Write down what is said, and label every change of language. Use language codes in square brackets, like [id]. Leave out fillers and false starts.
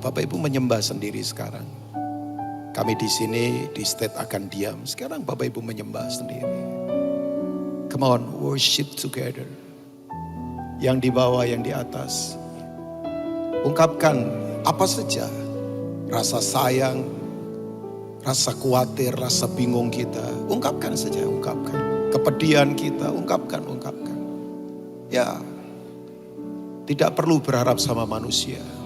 [id] Bapak Ibu menyembah sendiri sekarang. Kami di sini di state akan diam. Sekarang Bapak Ibu menyembah sendiri. [en] Come on, worship together. [id] Yang di bawah, yang di atas. Ungkapkan apa saja. Rasa sayang, rasa khawatir, rasa bingung kita. Ungkapkan saja, ungkapkan. Kepedihan kita, ungkapkan. Ya, tidak perlu berharap sama manusia.